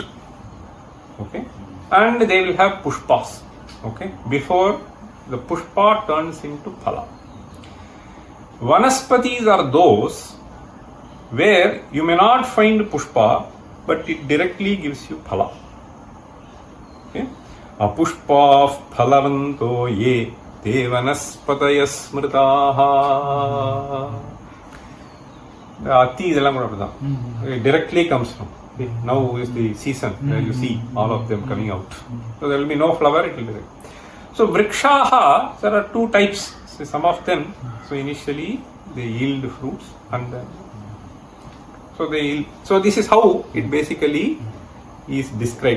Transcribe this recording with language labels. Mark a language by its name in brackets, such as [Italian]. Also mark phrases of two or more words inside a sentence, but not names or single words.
[English] Okay, and they will have pushpas. Okay, before the pushpa turns into phala. Vanaspatis are those where you may not find pushpa, but it directly gives you phala. [Sanskrit] Okay, अपुष्पाः फलवन्तो ये ते वनस्पतयः स्मृताः. Ati idella kuda appadhaan. [English] It directly comes from. Okay. Now is the season where you see all of them coming out. So there will be no flower, it will be there. So vrikshaha, there are two types. So some of them, so initially they yield fruits and then so this is how it basically is described.